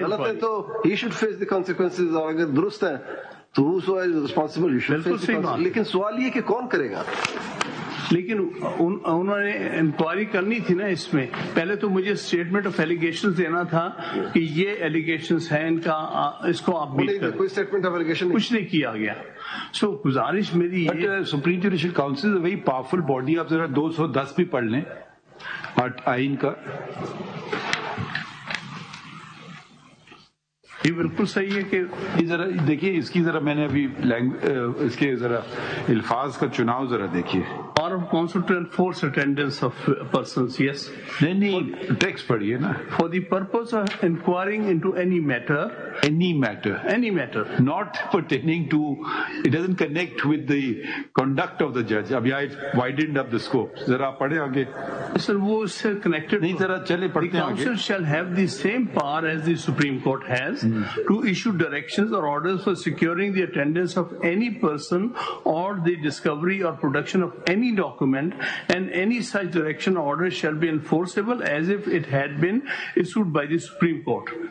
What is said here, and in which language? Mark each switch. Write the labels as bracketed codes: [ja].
[ur] غلط ہے تو [en] he should face the consequences, [ur] اور اگر درست ہے تو [en] Responsible he should face the. [ur] لیکن سوال یہ کہ کون کرے گا؟ لیکن انہوں نے انکوائری کرنی تھی نا اس میں. پہلے تو مجھے اسٹیٹمنٹ آف ایلیگیشن دینا تھا کہ یہ ایلیگیشنز ہیں، ان کا اس کو آپ میٹ کریں. کوئی اسٹیٹمنٹ آف ایلیگیشن کچھ نہیں کیا گیا. سو گزارش میری یہ، [en] Supreme judicial council very powerful body. [ur] آپ ذرا 210 بھی پڑھ لیں آئین کا. یہ بالکل صحیح ہے کہ ذرا دیکھیے اس کی ذرا میں نے ابھی اس کے ذرا الفاظ کا چناؤ ذرا دیکھیے. [en] Power of counsel to enforce attendance of persons, yes. [ur] نہیں ٹیکسٹ پڑھیے نا. [en] For the purpose of inquiring into any matter, not pertaining to, it doesn't connect with the conduct of the judge. ابھی I widened up the scope. [ur] ذرا پڑھیں آگے. Sir, وہ اس سے connected نہیں، ذرا چلے پڑھتے ہیں آگے. [en] The council shall have the same power as the Supreme Court has to issue directions or orders for securing the attendance of any person or the discovery or production of any document, and any such direction or order shall be enforceable as if it had been issued by the Supreme Court.